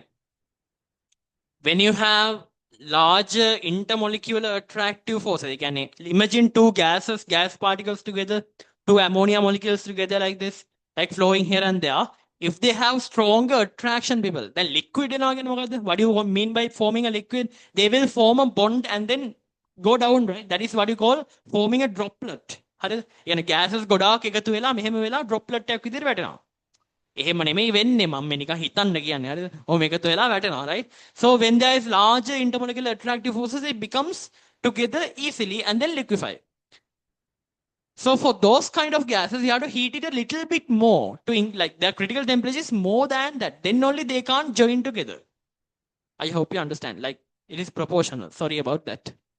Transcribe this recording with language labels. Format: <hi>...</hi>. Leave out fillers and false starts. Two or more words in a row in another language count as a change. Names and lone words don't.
<en>When you have larger intermolecular attractive forces,</en> <si>ඒ කියන්නේ</si> <en>imagine two gases, gas particles together, two ammonia molecules together like this, like flowing here and there. If they have stronger attraction, people, then liquid</en> <si>වෙනවා කියන්නේ මොකද්ද?</si> <en>What do you mean by forming a liquid? They will form a bond and then go down, right? That is what you call forming a droplet.</en> <si>හරිද? يعني gases ගොඩාක් එකතු වෙලා මෙහෙම වෙලා droplet එකක් විදිහට වැටෙනවා. එහෙම නෙමෙයි වෙන්නේ මම මේ නිකන් හිතන්න කියන්නේ හරිද ඔහොම එකතු වෙලා වැටෙනවා</si> <en>right so when there is larger intermolecular attractive forces it becomes together easily and then liquefy so for those kind of gases you have to heat it a little bit more to like their critical temperature is more than that then only they can't join together I hope you understand like it is proportional sorry about that</en>